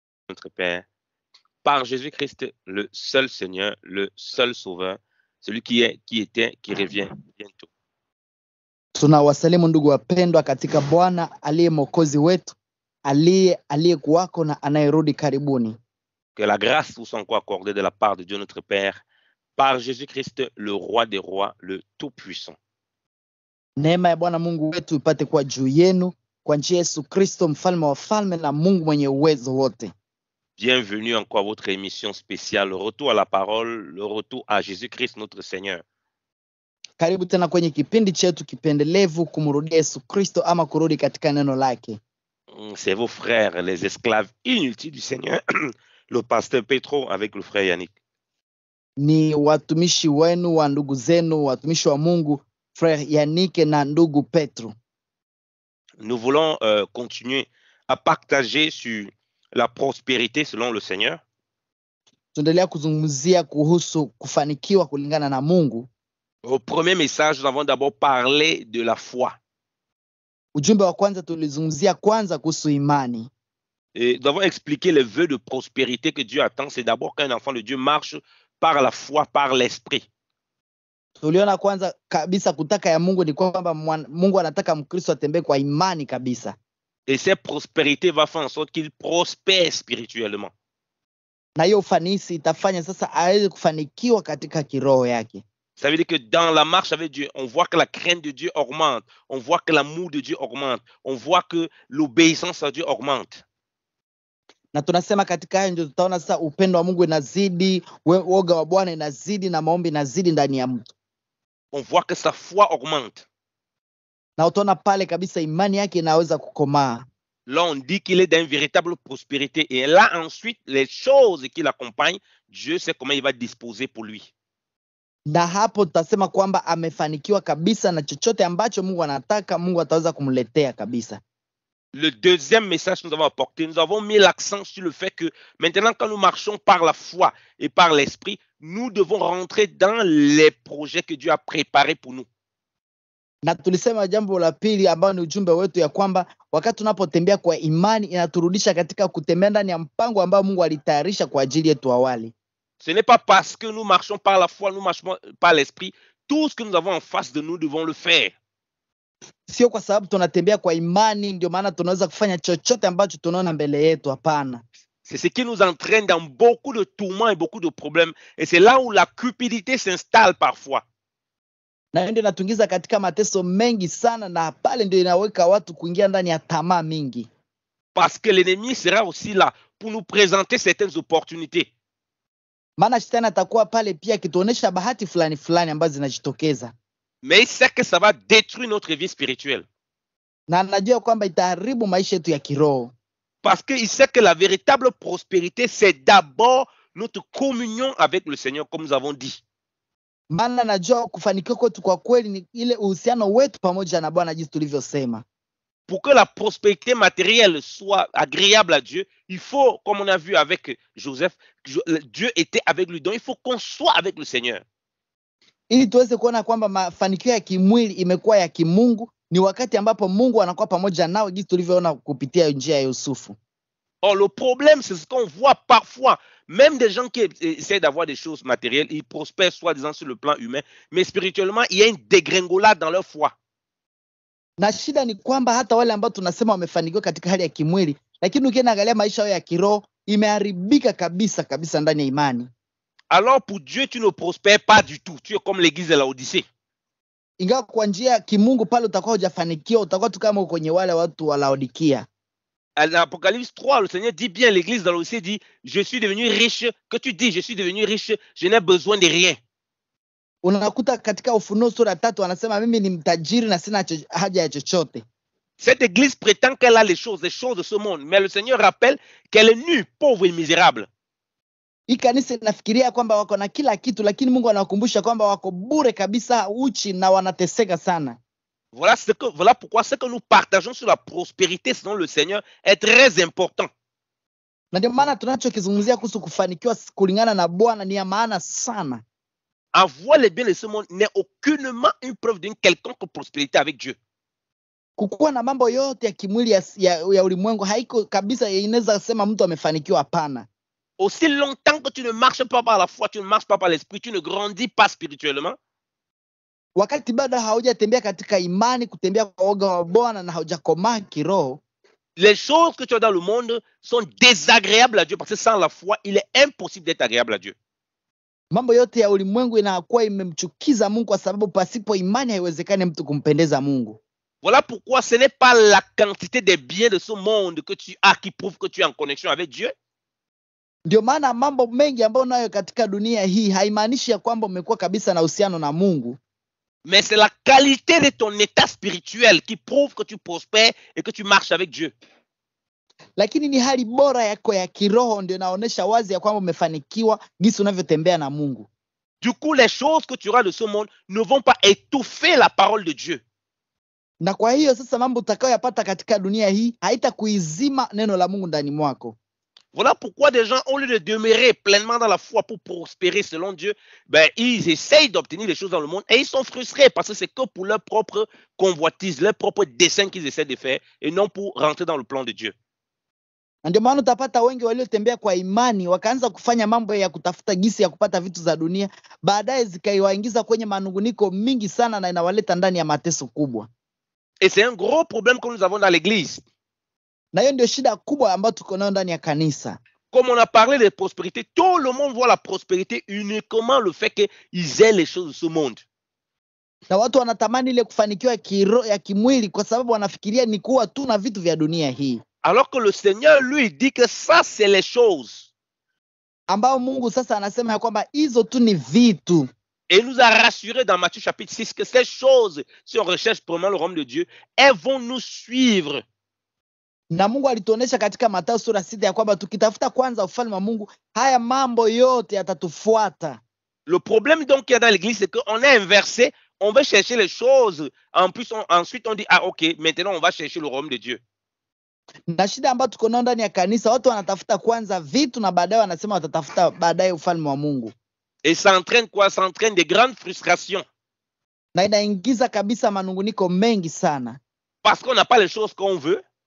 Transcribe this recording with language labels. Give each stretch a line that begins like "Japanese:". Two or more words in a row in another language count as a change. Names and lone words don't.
French: notre Père, par Jésus-Christ, le seul Seigneur, le seul Sauveur, celui qui est, qui était, qui revient bientôt.
Swahili: Tunawasalimu ndugu wapendwa katika Bwana aliye mwokozi wetu, aliyekuwako na anayerudi karibuni.
French: Que la grâce vous soit encore accordée de la part de Dieu notre Père, par Jésus-Christ, le roi des rois, le tout-puissant.
Swahili: Neema ya Bwana Mungu wetu ipate kuwa juu yenu kwa njia Yesu Kristo, mfalme wa falme na Mungu mwenye uwezo wote.
French: Bienvenue encore à votre émission spéciale, le retour à la parole, le retour à Jésus-Christ notre Seigneur.
Swahili: Karibu tena kwenye kipindi chetu kipendelevu, kumrudia Yesu Kristo ama kurudi katika neno lake.
French: C'est vos frères, les esclaves inutiles du Seigneur, le pasteur Petro avec le frère Yannick.
Swahili: Ni watumishi wenu wa ndugu zenu, watumishi wa Mungu, frère Yannick na ndugu Petro.
French: Nous voulons continuer à partager sur la prospérité selon le Seigneur.
Swahili: Tuendelea kuzungumzia kuhusu kufanikiwa kulingana na Mungu.
French: Au premier message, nous avons d'abord parlé de la foi.
Swahili: Ujumbe wa kwanza tulizungumzia kwanza kuhusu imani.
French: Et nous avons expliqué les vœux de prospérité que Dieu attend. C'est d'abord qu'un enfant de Dieu marche par la foi, par l'esprit.
Swahili: Tuliona kwanza kabisa kutaka ya Mungu ni kwamba Mungu anataka Mkristo atembee kwa imani kabisa.
French: Et cette prospérité va faire en sorte qu'il prospère spirituellement.
Swahili: Na hiyo ufanisi itafanya sasa aweze kufanikiwa katika kiroho yake.
French: Ça veut dire que dans la marche avec Dieu, on voit que la crainte de Dieu augmente, on voit que l'amour de Dieu augmente, on voit que l'obéissance à Dieu augmente.
Swahili: Na tunasema katika hayo ndio tutaona sasa upendo wa Mungu inazidi, woga wa Bwana inazidi na maombi inazidi ndani ya mtu.
French: On voit que sa foi augmente.
Swahili: Na utaona pale kabisa imani yake inaweza kukomaa.
French: Là, on dit qu'il est dans une véritable prospérité. Et là, ensuite, les choses qui l'accompagnent, Dieu sait comment il va disposer pour lui.
Swahili: Na hapo tutasema kwamba amefanikiwa kabisa na chochote ambacho Mungu anataka, Mungu ataweza kumletea kabisa.
French: Le deuxième message que nous avons apporté, nous avons mis l'accent sur le fait que maintenant, quand nous marchons par la foi et par l'esprit, nous devons rentrer dans les projets que Dieu a préparés pour nous.
Swahili: Na tulisema jambo la pili ambao ni ujumbe wetu ya kwamba wakati tunapotembea kwa imani inaturudisha katika kutembea ndani ya mpango ambao Mungu alitayarisha kwa ajili yetu awali.
French: Ce n'est pas parce que nous marchons par la foi, nous marchons par l'esprit, tout ce que nous avons en face de nous, devons le faire.
Swahili: Sio kwa sababu tunatembea kwa imani ndio maana tunaweza kufanya chochote ambacho tunaona mbele yetu, hapana.
French: C'est ce qui nous entraîne dans beaucoup de tourments et beaucoup de problèmes. Et c'est là où la cupidité s'installe parfois.
Swahili: Na ndio inatungiza katika mateso mengi sana, na pale ndio inaweka watu kuingia ndani ya tamaa mingi.
French: Parce que l'ennemi sera aussi là pour nous présenter certaines opportunités.
Swahili: Maana shetani atakuwa pale pia kituonesha bahati fulani fulani ambazo zinajitokeza.
French: Mais il sait que ça va détruire notre vie spirituelle.
Swahili: Na anajua kwamba itaharibu maisha yetu ya kiroho.
French: Parce qu'il sait que la véritable prospérité, c'est d'abord notre communion avec le Seigneur, comme nous avons dit.
Swahili: Maana najua kufanikiwa kwetu kwa kweli ni ile uhusiano wetu pamoja na Bwana jinsi tulivyosema.
French: Pour que la prospérité matérielle soit agréable à Dieu, il faut, comme on a vu avec Joseph, Dieu était avec lui. Donc, il faut qu'on soit avec le Seigneur.
Swahili: Ili tuweze kuona kwamba mafanikio ya kimwili imekuwa ya kimungu, ni wakati ambapo Mungu anakuwa pamoja nao jinsi tulivyoona kupitia njia ya Yusufu.
French: Or, le problème, c'est ce qu'on voit parfois. Même des gens qui essaient d'avoir des choses matérielles, ils prospèrent soi-disant sur le plan humain, mais spirituellement, il y a une dégringolade dans leur foi.
Swahili: Na shida ni kwamba hata wale ambao tunasema wamefanikiwa katika hali ya kimwili, lakini ukiangalia maisha yao ya kiroho imeharibika kabisa kabisa ndani ya imani.
French: Alors pour Dieu, tu ne prospères pas du tout. Tu es comme l'église de Laodicée.
Swahili: Ingawa kwa njia ya kimungu pale utakuwa hujafanikiwa, utakuwa tu kama kwenye wale watu wa Laodikia.
French: À l'Apocalypse 3, le Seigneur dit bien, l'église de Laodicée dit, je suis devenu riche. Que tu dis, je suis devenu riche, je n'ai besoin de rien.
Swahili: Unakuta katika Ufunuo sura 3 anasema mimi ni mtajiri na sina haja ya chochote.
French: Cette église prétend qu'elle a les choses de ce monde, mais le Seigneur rappelle qu'elle est nue, pauvre et misérable.
Swahili: Hii kanisa inafikiria kwamba wako na kila kitu, lakini Mungu anawakumbusha kwamba wako bure kabisa, uchi na wanateseka sana.
French: Voilà pourquoi ce que nous partageons sur la prospérité selon le Seigneur est très important.
Swahili: Na ndio maana tunachokizungumzia kuhusu kufanikiwa kulingana na Bwana ni ya maana sana.
French: Avoir les biens de ce monde n'est aucunement une preuve d'une quelconque prospérité avec Dieu.
Swahili: Kukuwa na mambo yote ya kimwili ya ulimwengu haiko kabisa inaweza sema mtu amefanikiwa, hapana.
French: Aussi longtemps que tu ne marches pas par la foi, tu ne marches pas par l'esprit, tu ne grandis pas spirituellement.
Swahili: Wakati bado haujatembea katika imani, kutembea kwa woga wa Bwana na haujakomaa kiroho,
French: les choses que tu as dans le monde sont désagréables à Dieu, parce que sans la foi, il est impossible d'être agréable à Dieu.
Swahili: Mambo yote ya ulimwengu inakuwa imemchukiza Mungu, kwa sababu pasipo imani haiwezekani mtu kumpendeza Mungu.
French: Voilà pourquoi ce n'est pas la quantité des biens de ce monde que tu as qui prouve que tu es en connexion avec Dieu.
Swahili: Ndio maana mambo mengi ambayo unayo katika dunia hii haimaanishi ya kwamba umekuwa kabisa na uhusiano na Mungu.
French: Mais c'est la qualité de ton état spirituel qui prouve que tu prospères et que tu marches avec Dieu.
Swahili: Lakini ni hali bora yako ya kiroho ndio inaonyesha wazi ya kwamba umefanikiwa jinsi unavyotembea na Mungu.
French: Du coup, les choses que tu auras de ce monde ne vont pas étouffer la parole de Dieu.
Swahili: Na kwa hiyo sasa mambo utakayoyapata katika dunia hii haitakuizima neno la Mungu ndani mwako.
French: Voilà pourquoi des gens, au lieu de demeurer pleinement dans la foi pour prospérer selon Dieu, ben, ils essayent d'obtenir les choses dans le monde et ils sont frustrés parce que c'est que pour leur propre convoitise, leur propre dessein qu'ils essaient de faire et non pour rentrer dans le plan de Dieu.
Swahili: Ndio maana utapata wengi waliotembea kwa imani wakaanza kufanya mambo ya kutafuta gisi ya kupata vitu za dunia, baadaye zikaiwaingiza kwenye manunguniko mingi sana na inawaleta ndani ya mateso kubwa.
French: Et c'est un gros problème que nous avons dans l'église.
Swahili: Na hiyo ndio shida kubwa ambayo tuko nayo ndani ya kanisa.
French: Comme on a parlé de prospérité, tout le monde voit la prospérité uniquement le fait qu'ils aient les choses de ce monde.
Swahili: Na watu wanatamani ile kufanikiwa kiroho ya kimwili kwa sababu wanafikiria ni kuwa tu na vitu vya dunia hii.
French: Alors que le Seigneur lui dit que ça c'est les choses.
Swahili: Ambao Mungu sasa anasema ya kwamba hizo tu ni vitu.
French: Et il nous a rassuré dans Matthieu chapitre 6 que ces choses, si on recherche vraiment le royaume de Dieu, elles vont nous suivre.
Swahili: Na Mungu alituonesha katika Mathayo sura 6 ya kwamba tukitafuta kwanza ufalme wa Mungu, haya mambo yote yatatufuata.
French: Le problème donc qu'il y a dans l'église, c'est qu'on est inversé, on veut chercher les choses, ensuite on dit, ah ok, maintenant on va chercher le royaume de Dieu.
Swahili: Na shida ambayo tuko nayo ndani ya kanisa, watu wanatafuta kwanza vitu na baadaye wanasema watatafuta baadaye ufalme wa Mungu.
French: Et ça entraîne quoi? Ça entraîne des grandes frustrations.
Swahili: Na inaingiza kabisa manunguniko mengi sana.
French: Parce qu'on n'a pas les choses qu'on veut.